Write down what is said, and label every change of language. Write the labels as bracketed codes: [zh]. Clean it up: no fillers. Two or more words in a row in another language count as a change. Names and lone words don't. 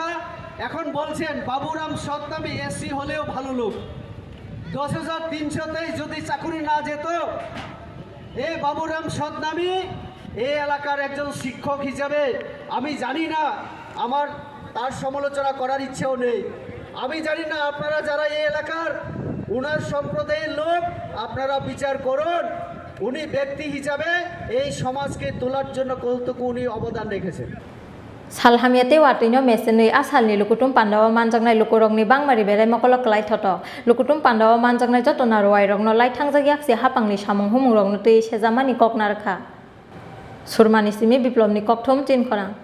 [bn] এখন বলছেন বাবুরাম সৎনামী এসসি হলেও ভালো লোক, 10,300তেই যদি চাকরি না যেত, এই বাবুরাম সৎনামী এই এলাকার একজন শিক্ষক হিসাবে আমি জানি না, আমার তার সমালোচনা করার ইচ্ছেও নেই। আমি জানি না আপনারা যারা এই এলাকার উনার সম্প্রদায়ের লোক, আপনারা বিচার করুন উনি ব্যক্তি হিসাবে এই সমাজকে তোলার জন্য কতটুকু উনি অবদান রেখেছেন। [trp] Salhamiate watino mesenui asalni lukutum pandawa manjangnai lukurokni bangmari belai mokolok klai thoto lukutum pandawa manjangnai jotona rowairokno lai thangjagiak si hapangni samung humungrokno tui sejamani koknarkha surmani simi biplobni kokthom tinkhora